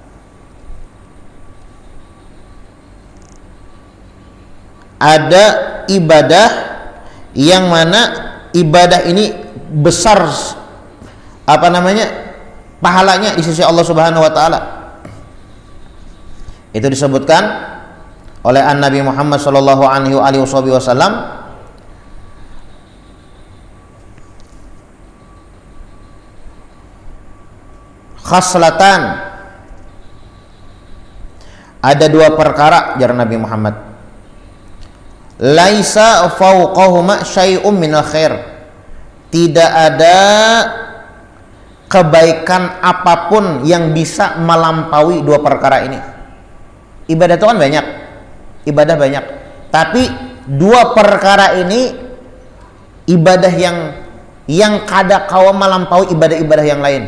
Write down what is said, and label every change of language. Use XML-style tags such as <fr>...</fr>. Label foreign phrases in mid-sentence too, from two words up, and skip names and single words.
<id>Ada ibadah yang mana ibadah ini besar pahalanya di sisi Allah</id> <ar>سبحانه وتعالى.</ar> <id>Itu disebutkan oleh Nabi Muhammad</id> <ar>صلى الله عليه وسلم خصلتان,</ar> <bjn>ada dua perkara jar Nabi Muhammad,</bjn> <ar>ليس فوقهما شيء من الخير,</ar> <id>tidak ada kebaikan apapun yang bisa melampaui dua perkara ini. Ibadah itu kan banyak, ibadah banyak, tapi dua perkara ini ibadah yang</id> <bjn>kada kawa</bjn> <id>melampaui ibadah-ibadah yang lain.</id>